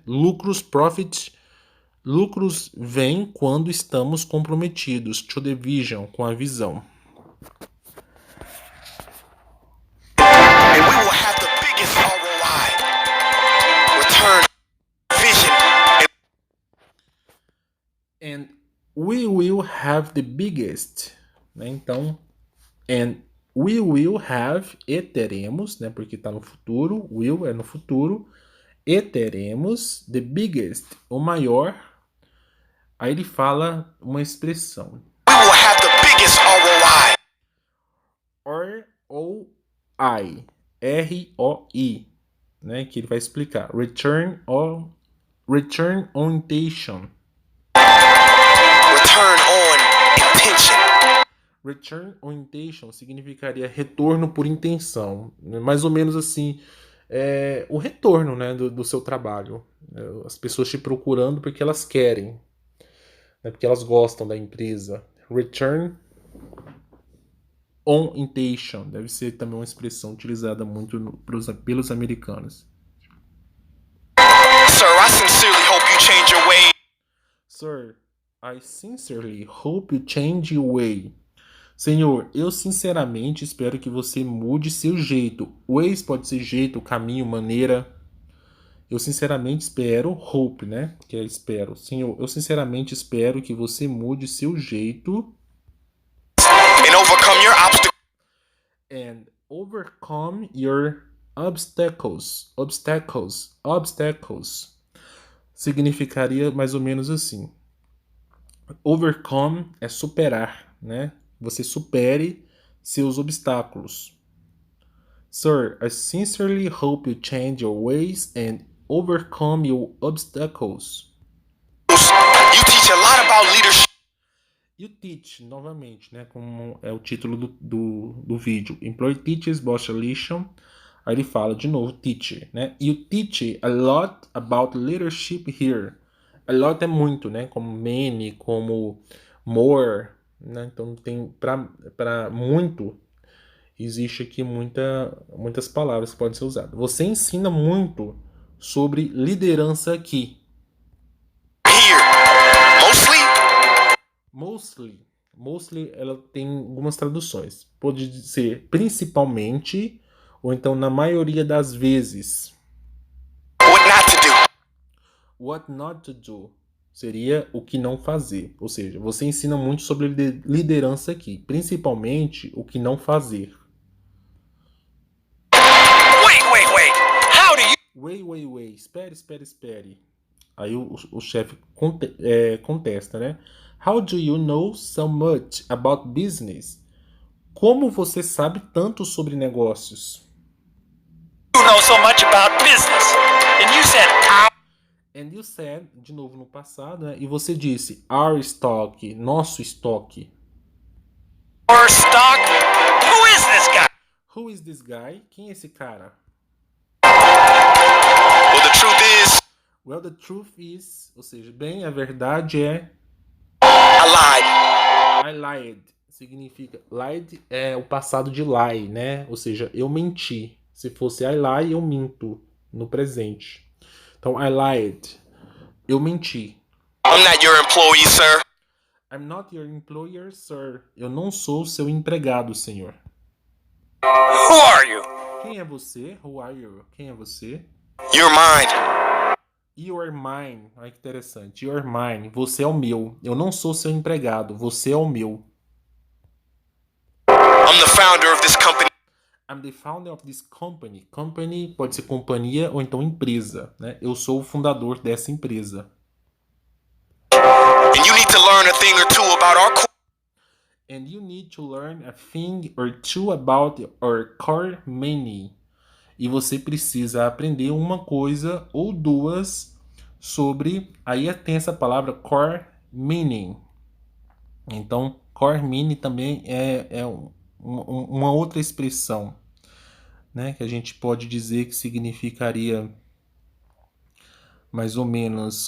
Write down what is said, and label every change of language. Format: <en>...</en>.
<pt>Lucros vêm quando estamos comprometidos,</pt> <en>to the vision,</en> <pt>com a visão.</pt> <en>And we will have the biggest ROI. Return, vision, And we will have the biggest, né?</en> <pt>Então,</pt> <en>and we will have,</en> <pt>e teremos, né? Porque está no futuro, will é no futuro, e teremos</pt> <en>the biggest,</en> <pt>o maior. Aí ele fala uma expressão.</pt> <en>we will have the biggest ROI.</en> <pt>ROI, R-O-I, né? Que ele vai explicar.</pt> <en>Return orientation. Return on intention. Return orientation</en> <pt>significaria retorno por intenção. Mais ou menos assim, o retorno, né, do seu trabalho. As pessoas te procurando porque elas querem, né, porque elas gostam da empresa. Return orientation deve ser também uma expressão utilizada muito pelos americanos.</pt> <en>Sir, I sincerely hope you change your ways. Sir, I sincerely hope you change your way.</en> <pt>Senhor, eu sinceramente espero que você mude seu jeito. Ways pode ser jeito, caminho, maneira. Eu sinceramente espero, hope, né? Que é espero. Senhor, eu sinceramente espero que você mude seu jeito.</pt> <en>And overcome your obstacles. And overcome your obstacles. Obstacles.</en> <pt>Significaria mais ou menos assim. Overcome é superar, né? Você supere seus obstáculos.</pt> <en>Sir, I sincerely hope you change your ways and overcome your obstacles. You teach a lot about leadership. You teach,</en> <pt>novamente, né? Como é o título do vídeo.</pt> <en>Employee teaches boss relation.</en> <pt>Aí ele fala de novo, teach, né?</pt> <en>You teach a lot about leadership here.</en> <pt>A lot é muito, né? Como many, como more, né? Então tem para muito, existe aqui muitas palavras que podem ser usadas. Você ensina muito sobre liderança aqui.</pt> <en>Here.</en> <pt>Mostly ela tem algumas traduções. Pode ser principalmente, ou então na maioria das vezes.</pt> <en>What not to do. What not to do</en> <pt>seria o que não fazer. Ou seja, você ensina muito sobre liderança aqui, principalmente o que não fazer.</pt> <en>Wait. How do you...</en> <pt>Wait. Espere. Aí o chefe contesta, né?</pt> <en>How do you know so much about business?</en> <pt>Como você sabe tanto sobre negócios?</pt> <en>You know so much about business. And you said And you said,</en> <pt>de novo no passado, né? E você disse</pt> <en>our stock,</en> <pt>nosso estoque.</pt> <en>our stock. Who is this guy? Who is this guy?</en> <pt>Quem é esse cara?</pt> <en>Well, the truth is, Well, the truth is,</en> <pt>ou seja, bem, a verdade é</pt> <en>I lied. I lied. significa...</en> <pt>Lied é o passado de lie, né? Ou seja, eu menti. Se fosse</pt> <en>I lie,</en> <pt>eu minto no presente. Então,</pt> <en>I lied.</en> <pt>Eu menti.</pt> <en>I'm not your employee, sir. I'm not your employer, sir.</en> <pt>Eu não sou seu empregado, senhor.</pt> <en>Who are you?</en> <pt>Quem é você?</pt> <en>Who are you?</en> <pt>Quem é você?</pt> <en>You're mine. You are mine.</en> <pt>Olha que interessante. You are mine. Você é o meu. Eu não sou seu empregado. Você é o meu.</pt> <en>I'm the founder of this company. I'm the founder of this company.</en> <pt>Company pode ser companhia ou então empresa, né? Eu sou o fundador dessa empresa.</pt> <en>And you need to learn a thing or two about our And you need to learn a thing or two about our core meaning.</en> <pt>E você precisa aprender uma coisa ou duas sobre... Aí tem essa palavra core meaning. Então, core meaning também é uma outra expressão, né? Que a gente pode dizer que significaria mais ou menos...</pt>